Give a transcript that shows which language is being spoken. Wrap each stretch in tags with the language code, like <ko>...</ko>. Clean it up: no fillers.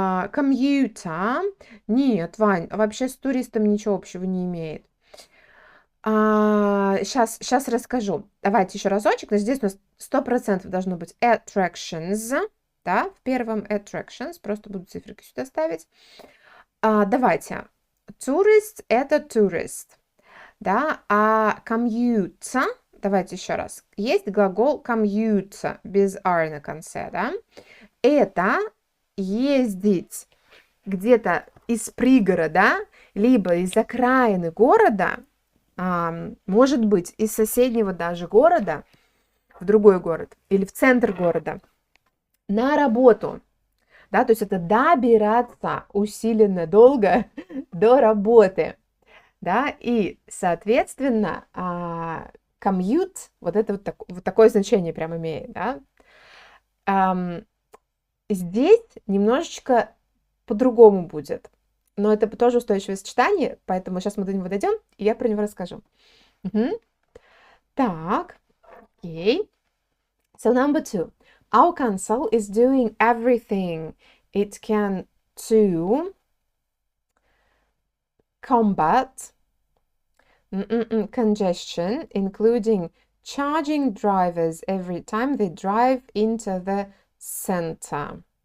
<ru>Комьюта. Нет, Вань, вообще с туристом ничего общего не имеет. Сейчас расскажу. Давайте еще разочек. Но здесь у нас 100% должно быть attractions. Да, в первом attractions. Просто буду циферки сюда ставить. Давайте.</ru> <en>Tourist – это tourist.</en> <ru>Да, а commute, давайте еще раз. Есть глагол commute без r на конце, да? Это ездить где-то из пригорода, либо из окраины города, может быть, из соседнего даже города в другой город или в центр города на работу. Да, то есть это добираться усиленно долго до работы. Да, и, соответственно, commute, вот это вот такое значение прям имеет, да. Здесь немножечко по-другому будет, но это тоже устойчивое сочетание, поэтому сейчас мы до него дойдем, и я про него расскажу. Так, окей.</ru> <en>So number two, our council is doing everything it can to combat congestion, including charging drivers every time they drive into the center.</en>